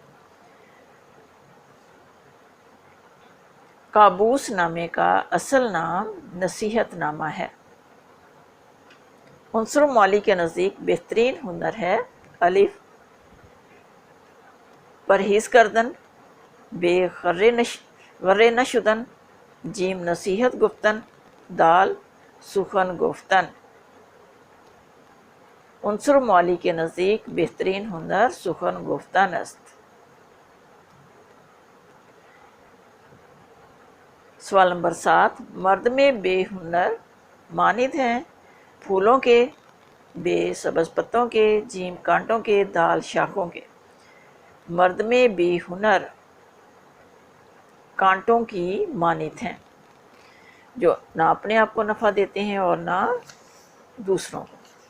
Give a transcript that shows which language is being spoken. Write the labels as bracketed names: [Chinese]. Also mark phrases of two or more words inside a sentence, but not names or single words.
[Urdu] کابوس نامے کا اصل نام نصیحت نامہ ہے۔ عنصر المعلی کے نزدیک بہترین ہنر ہے الف [Persian] پرہیز کردن، [Urdu] ب [Persian] غرے نشدن، [Urdu] جیم [Persian] نصیحت گفتن، [Urdu] دال [Persian] سخن گفتن۔ [Urdu] عنصر المعلی کے نزدیک بہترین ہنر [Persian] سخن گفتن است۔ [Urdu] سوال نمبر 7، مرد میں بے ہنر مانند ہیں پھولوں کے، ب سبز پتوں کے، جیم کانٹوں کے، دال شاخوں کے۔ مرد میں بے ہنر کانٹوں کی مانند ہیں جو نہ اپنے آپ کو نفع دیتے ہیں اور نہ دوسروں کو۔